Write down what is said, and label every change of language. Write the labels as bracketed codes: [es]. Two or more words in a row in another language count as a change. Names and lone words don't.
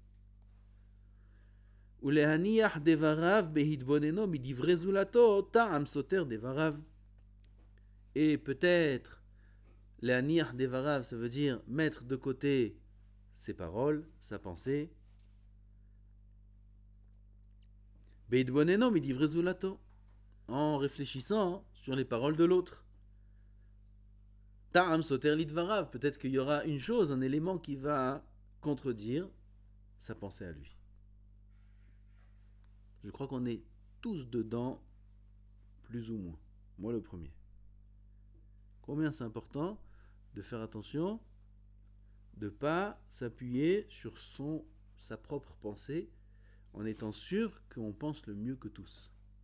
[fr] Et peut-être, [he] להניח דבריו, [fr] ça veut dire mettre de côté ses paroles, sa pensée. [he] בהתבוננו מדברי זולתו, [fr] en réfléchissant sur les paroles de l'autre. [he] טעם סותר לדבריו, [fr] peut-être qu'il y aura une chose, un élément qui va contredire sa pensée à lui. Je crois qu'on est tous dedans, plus ou moins. Moi le premier. Combien c'est important de faire attention, de ne pas s'appuyer sur sa propre pensée, en étant sûr qu'on pense le mieux que tous.